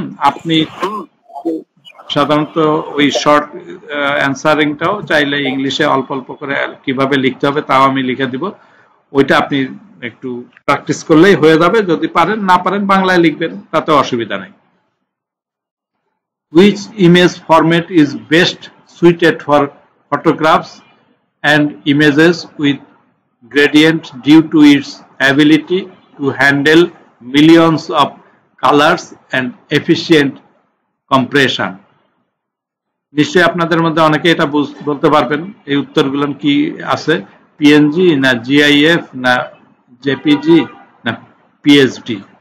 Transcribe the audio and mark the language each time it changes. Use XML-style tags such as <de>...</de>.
<bn>আপনি সাধারণত ওই শর্ট অ্যান্সারিংটাও চাইলে ইংলিশে অল্প অল্প করে কিভাবে লিখতে হবে তাও আমি লিখে দিব। ওইটা আপনি একটু প্র্যাকটিস করলেই হয়ে যাবে। যদি পারেন, না পারেন বাংলায় লিখবেন, তাতে অসুবিধা নেই।</bn> <en>Which image format is best suited for photographs and images with gradient due to its ability to handle millions of colors and efficient compression?</en> <bn>নিশ্চয়ই আপনাদের মধ্যে অনেকে এটা বলতে পারবেন এই উত্তরগুলো কি আছে, পিএনজি না জিআইএফ না জেপিজি না পিএসডি?</bn>